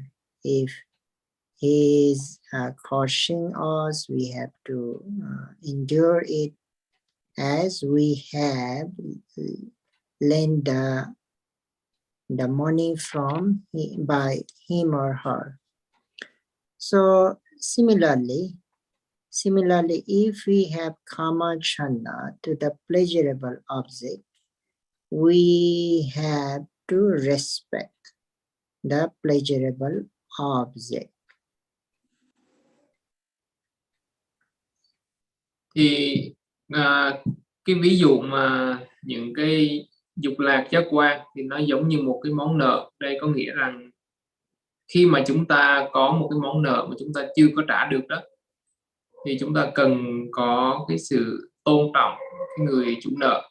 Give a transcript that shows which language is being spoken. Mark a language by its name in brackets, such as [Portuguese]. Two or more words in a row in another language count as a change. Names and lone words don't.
[English] If he is crushing us, we have to endure it as we have lent the money from by him or her. So similarly, if we have kama chanda to the pleasurable object, we have to respect the pleasurable object. [Vietnamese] Thì cái ví dụ mà những cái dục lạc giác quan thì nó giống như một cái món nợ. Đây có nghĩa rằng khi mà chúng ta có một cái món nợ mà chúng ta chưa có trả được đó, thì chúng ta cần có cái sự tôn trọng cái người chủ nợ.